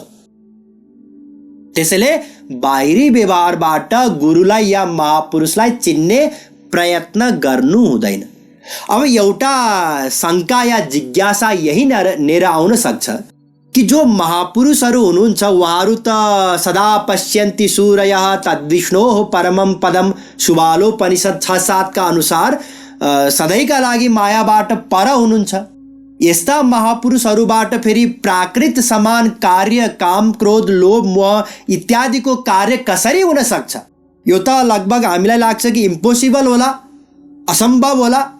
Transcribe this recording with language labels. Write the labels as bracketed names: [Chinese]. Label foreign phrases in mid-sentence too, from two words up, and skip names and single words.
[Nepali] त्यसैले बाहिरी व्यवहारबाट गुरुलाई या महापुरुषलाई चिन्ने प्रयत्न गर्नु हुँदैन। अब एउटा शङ्का या जिज्ञासा यही नेर आउन सक्छ कि जो महापुरुषहरू हुनुहुन्छ उहाँहरू त [Sanskrit] सदा पश्यन्ति सूरयः तद्विष्णोः परमं पदम, [Nepali] सुबालोपनिषद 6-7 का अनुसार सधैँका लागि मायाबाट पर हुनुहुन्छ। यस्ता महापुरुषहरूबाट फेरि प्राकृत समान कार्य, काम, क्रोध, लोभ, मोह इत्यादिको कार्य कसरी हुन सक्छ? यो त लगभग हामीलाई लाग्छ कि इम्पोसिबल होला, असम्भव होला।